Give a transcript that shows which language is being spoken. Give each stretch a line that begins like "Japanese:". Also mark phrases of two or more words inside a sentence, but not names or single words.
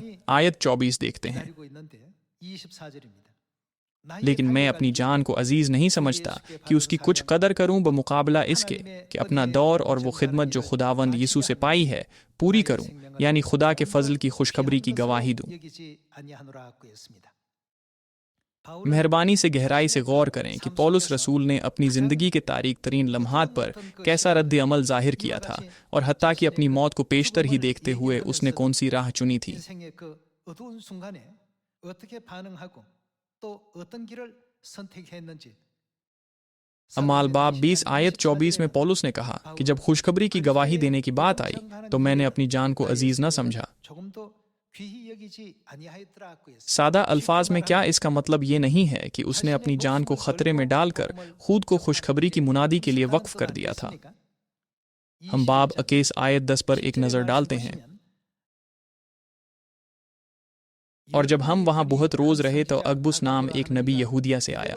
Urdu: آیت 24 دیکھتے ہیں، لیکن میں اپنی جان کو عزیز نہیں سمجھتا کہ اس کی کچھ قدر کروں بمقابلہ اس کے کہ اپنا دور اور وہ خدمت جو خداوند یسوع سے پائی ہے پوری کروں، یعنی خدا کے فضل کی خوشخبری کی گواہی دوں. مہربانی سے گہرائی سے غور کریں کہ پولس رسول نے اپنی زندگی کے تاریک ترین لمحات پر کیسا رد عمل ظاہر کیا تھا اور حتیٰ کہ اپنی موت کو پیشتر ہی دیکھتے ہوئے اس نے کون سی راہ چنی تھی.
Korean: 인생의 그 어두운 순간에 어떻게 반응하고 또 어떤 길을 선택했는지
Urdu: اعمال باب 20 آیت 24 میں پولس نے کہا کہ جب خوشخبری کی گواہی دینے کی بات آئی تو میں نے اپنی جان کو عزیز نہ سمجھا.
Korean: 조금도 귀히 여기지 아니하였더라고 했습니다.
Urdu: سادہ الفاظ میں کیا اس کا مطلب یہ نہیں ہے کہ اس نے اپنی جان کو خطرے میں ڈال کر خود کو خوشخبری کی منادی کے لیے وقف کر دیا تھا. ہم باب 21 آیت 10 پر ایک نظر ڈالتے ہیں. اور جب ہم وہاں بہت روز رہے تو اکبس نام ایک نبی یہودیہ سے آیا.